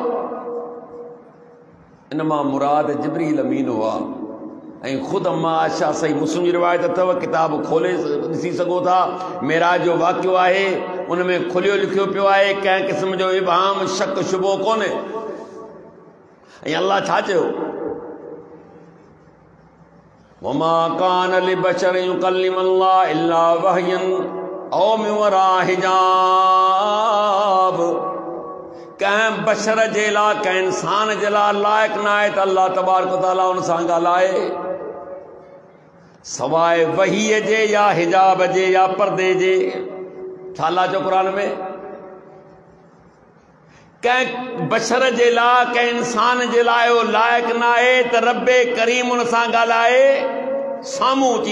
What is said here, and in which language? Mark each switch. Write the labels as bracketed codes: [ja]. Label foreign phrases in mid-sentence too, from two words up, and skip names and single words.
[sd] इन मां मुराद जिब्रील अमीन हुआ। ऐं ख़ुदि अम्मा आयशा सही मुस्लिम जी रिवायत अथव, किताब खोले ॾिसी सघो था। मेराज जो वाक़ियो आहे, उन में खुलियो लिखियो पियो आहे, कंहिं क़िस्म जो इबहाम शक शुबो कोन्हे। ऐं अल्लाह छा चयो? [ar] وما كان لبشر يكلمه الله إلا وحيا أو من وراء حجاب. [sd] कंहिं बशर जे लाइ, कंहिं इंसान जे लाइ लाइक़ न आहे त अल्लाह [ar] تبارك و تعالى [sd] उन सां ॻाल्हाए, सवाइ वहीअ जे या हिजाब जे या पर्दे जे। छा अल्लाह चयो क़ुरान में? कंहिं बशर जे लाइ, कंहिं इंसान जे लाइ उहो लाइक़ न आहे त रब्बे करीम उन सां ॻाल्हाए साम्हूं अची।